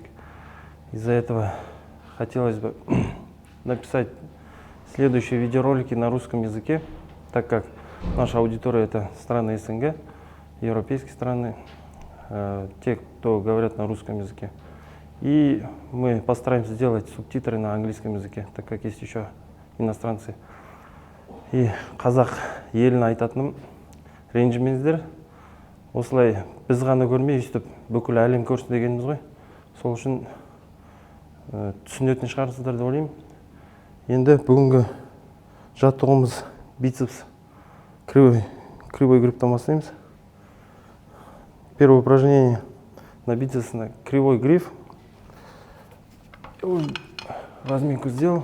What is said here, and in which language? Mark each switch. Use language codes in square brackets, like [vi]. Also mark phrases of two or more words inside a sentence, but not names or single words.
[ru] Из-за этого хотелось бы написать следующие видеоролики на русском языке, так как наша аудитория — это страны СНГ, европейские страны, те, кто говорят на русском языке. И мы постараемся сделать субтитры на английском языке, так как есть еще иностранцы. [kk] И қазақ елін айтатыным, ренжімеңіздер. Осылай біз ғана көрмей, өстіп бүкіл әлем көрсін дегеніміз ғой. Сол үшін түсінетін шығарсыздар деп ойлаймын. Енді бүгінгі жаттығуымыз [ru] бицепс кривой [kk] грифтан бастаймыз. [ru] Первое упражнение на бицепс на кривой гриф. Разминку сделал.